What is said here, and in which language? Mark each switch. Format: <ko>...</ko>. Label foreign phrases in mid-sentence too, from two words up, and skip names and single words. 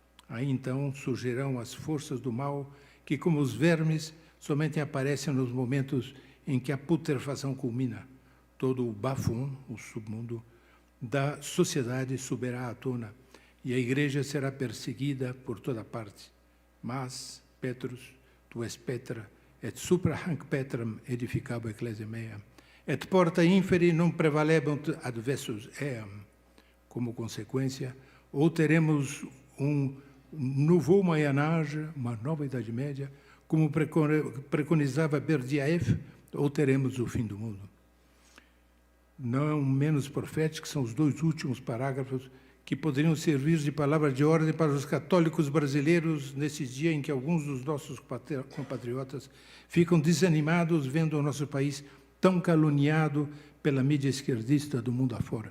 <pt>Aí então surgirão as forças do mal, que, como os vermes, somente aparecem nos momentos em que a putrefação culmina. Todo o bafum, o submundo, da sociedade subirá à tona, e a Igreja será perseguida por toda parte. Mas,</pt> <la>Petrus, tu és Petra, et supra hanc Petram edificabo ecclesia mea, et porta inferi non prevalebunt adversus eam.</la> <pt>Como consequência, ou teremos</pt> <fr>nouveau Moyen Âge,</fr> <pt>uma nova Idade Média, como preconizava Berdyaev, ou teremos o fim do mundo. Não menos proféticos são os dois últimos parágrafos que poderiam servir de palavra de ordem para os católicos brasileiros nesse dia em que alguns dos nossos compatriotas ficam desanimados vendo o nosso país tão caluniado pela mídia esquerdista do mundo afora.</pt>